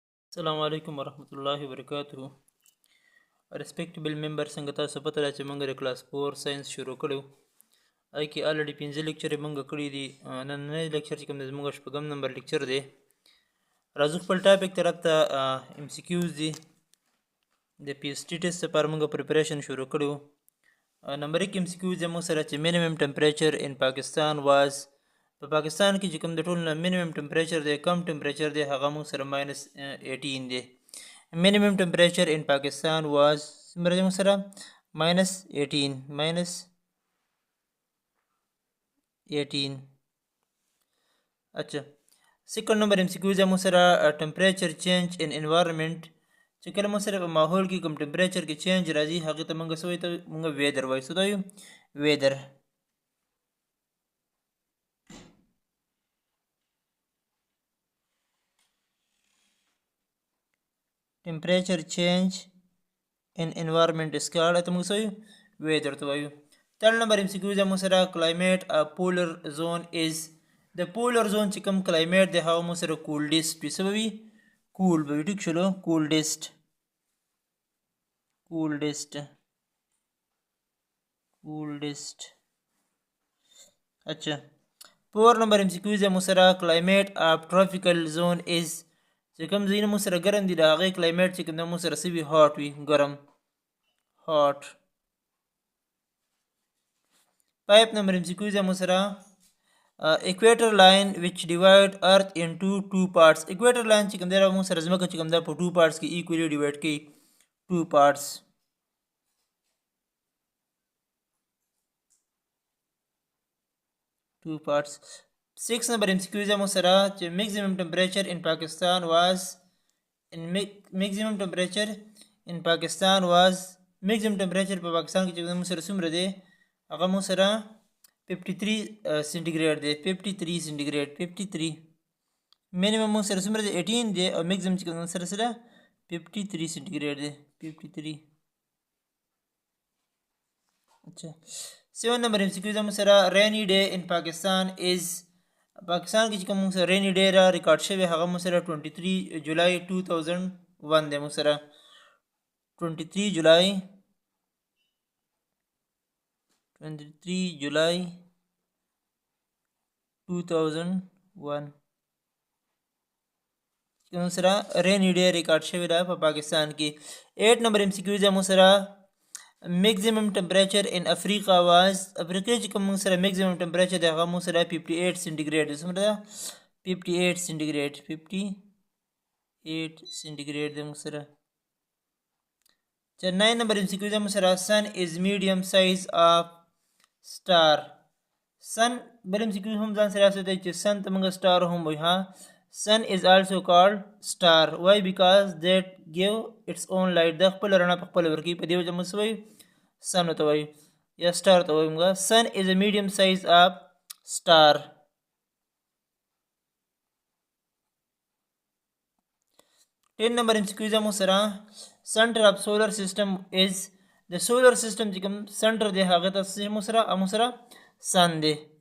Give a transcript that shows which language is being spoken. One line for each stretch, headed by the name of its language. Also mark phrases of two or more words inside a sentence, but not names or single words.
Arabic: السلام عليكم ورحمة الله وبركاته.
English: Respectable members
Pashto: څنګه تاسو پته ده چې موږ د کلاس 4 ساينس شروع کړو. آی کې الریډي 15 لیکچر موږ کړی دي. نن لیکچر چې کوم د موږ شپږم نمبر لیکچر دی. راځو خپل ټاپک طرف ته MCQs دي. د PST ټیسټ لپاره موږ پریپریشن شروع کړو. نمبر 1 MCQs موږ سره چې
English: minimum temperature in Pakistan was
Pashto: په پاکستان کې چې کوم د ټول نه
English: minimum temperature
Pashto: دی کم temperature دی هغه موږ سره -18 دی.
English: minimum temperature in Pakistan was
Pashto: څومره دی موږ سره -18 اچھا سیکنډ نمبر MCQ دی موږ سره
English: temperature change in environment
Pashto: چې کله موږ سره په ماحول کې کوم ټمپریچر کې چینج راځي هغه ته موږ سوې ته موږ ویدر وایو. څه وایو؟ ویدر.
English: temperature change in environment is called
Pashto: ته موږ سوې ویدر ته وایو. تھرڈ نمبر MCQ دی موږ سره
English: climate a polar zone is
Pashto: د
English: polar zone
Pashto: چې کوم climate دی هغه موږ سره coldest وي. څه به وي؟ cool به وي. ټیک شولو. coldest اچھا 4 نمبر MCQ دی موږ سره
English: climate of tropical zone is
Pashto: چې کوم ځایونه موږ سره ګرم دي د هغې کلایمیټ چې کوم دی موږ سره څه وي؟ هاټ وي. ګرم.
English: هاټ. 5
Pashto: نمبر MCQ دی موږ سره
English: equator line which divide earth into two parts. equator line
Pashto: چې کوم دی موږ سره ځمکه چې کوم دی په 2 parts کې
English: equally divide
Pashto: کوي.
English: 2 parts. Two parts.
Pashto: 6
English: number MCQ
Pashto: دی موږ سره چې
English: maximum temperature in Pakistan was maximum temperature
Pashto: په پاکستان کې چې موږ سره څومره دی هغه موږ سره 53 سینټیګریډ دی. 53 سینټیګریډ. 53 minimum موږ سره څومره دی 18 دی او maximum چې موږ سره 53 سینټیګریډ دی. 53. اچھا 7 نمبر MCQ دی موږ سره
English: rainy day in Pakistan is
Pashto: پاکستان کې چې کوم موږ سره
English: rainy day
Pashto: را ریکارډ شوی هغه موږ سره 23 جولای 2001 دی. موږ سره 23 جولای 2001 موږ سره
English: rainy day
Pashto: ریکارډ شوی دا په پاکستان کې. 8 نمبر MCQ دی موږ سره
English: maximum temperature in Africa was
Pashto: افریقا چې کوم موږ سره
English: maximum temperature
Pashto: دی هغه موږ سره 58 سینټیګریډ دی. څومره ده؟ 58 سینټیګریډ. 58 سینټیګریډ دی موږ سره.
English: 9
Pashto: نمبر MCQ دی موږ سره
English: sun is medium size of star.
Pashto: sun بل MCQ هم ځان سره راځي چې sun ته موږ star هم وایو.
English: ها sun is also called star. why? because that give its own light.
Pashto: د خپل رڼا په خپل ورکی په دې وجه موږ وایو sun ته وایو یا star ته وایو موږ.
English: sun is a medium size of star. ten number
Pashto: MCQ دی موږ سره
English: center of solar system is
Pashto: د
English: solar system
Pashto: چې کوم center دی هغه ته موږ سره sun دی.